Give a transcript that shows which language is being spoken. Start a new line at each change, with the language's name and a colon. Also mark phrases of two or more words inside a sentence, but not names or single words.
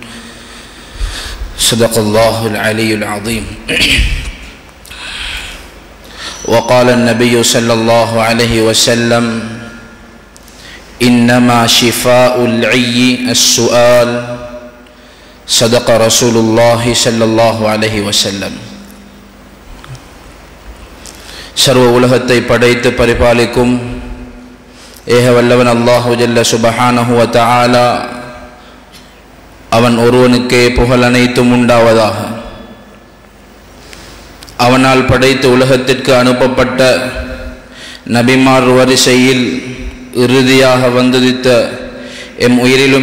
Arabic: صدق الله العلي العظيم وقال النبي صلى الله عليه وسلم إنما شفاء العي السؤال صدق رسول الله صلى الله عليه وسلم
Tamil: சர்வ உலகத்தை படைத்து பரிபாலிக்கும் ஏக வல்லவன்
Arabic: الله جل سبحانه وتعالى
Tamil: அவன் ஒருவனுக்கே புகழ் அனைத்தும் உண்டாவதாக. அவனால் படைத்து உலகத்திற்கு அனுப்பப்பட்ட நபிமார் வரிசையில் இறுதியாக வந்துதித்த எம் உயிரிலும்